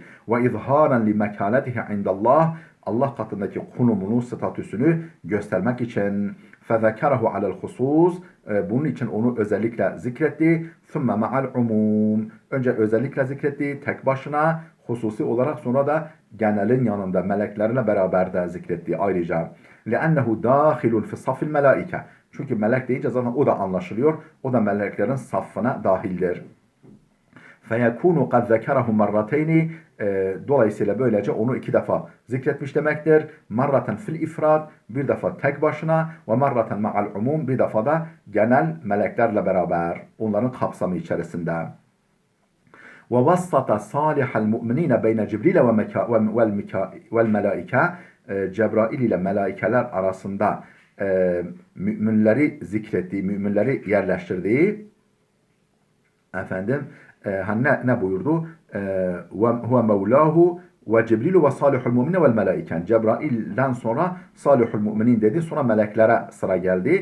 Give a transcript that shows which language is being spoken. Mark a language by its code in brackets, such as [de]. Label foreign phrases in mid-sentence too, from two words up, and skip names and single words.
[ar] وإظهارا لمكانته عند الله, [tr] Allah katındaki konumunu, statüsünü göstermek için. [ar] فذكره على الخصوص, [tr] bunun için onu özellikle zikretti. [ar] ثم مع العموم, [tr] önce özellikle zikretti tek başına, hususi olarak, sonra da genelin yanında meleklerle beraber de zikretti ayrıca. [ar] لِأَنَّهُ دَاخِلٌ فِي صَفِ الْمَلَائِكَةِ, [tr] çünkü melek deyince zaten o da anlaşılıyor. O da meleklerin safına dahildir. [ar] فَيَكُونُ قَدْ ذَكَرَهُ مَرَّتَيْنِ, [tr] dolayısıyla böylece onu iki defa zikretmiş demektir. [ar] مرة في الإفراد, [tr] bir defa tek başına, ve [ar] مرة مع العموم, [tr] bir defa da genel meleklerle beraber, onların kapsamı içerisinde. [ar] وَوَسَّطَ صَالِحَ الْمُؤْمِنِينَ بَيْنَ جِبْرِيلَ وَالْمَلَائِكَةِ, [tr] Cebrail ile melaikeler arasında müminleri zikrettiği, müminleri yerleştirdiği, efendim, ne buyurdu? [ar] هو مولاه وجبريل وصالح المؤمنين والملائكة. [tr] Cebrail'den sonra [ar] صالح المؤمنين [tr] dedi. Sonra meleklere sıra geldi.